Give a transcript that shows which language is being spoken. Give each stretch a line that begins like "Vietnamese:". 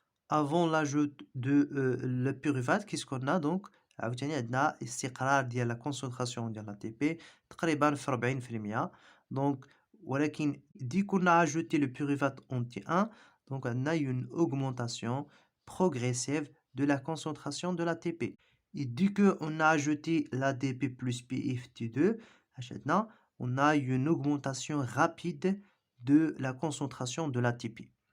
French: Avant l'ajout de le pyruvate, qu'est-ce qu'on a donc?
Arabic: عاوتاني عندنا استقرار ديال لا كونسونطراسيون ديال ATP تقريبا في 40%. دونك ولكن
French: dès qu'on a ajouté le pyruvate en T1, donc on a une augmentation progressive de la concentration de l'ATP. Et dès qu'on a ajouté l'ADP plus PIFT2, on a une augmentation rapide de la concentration de l'ATP.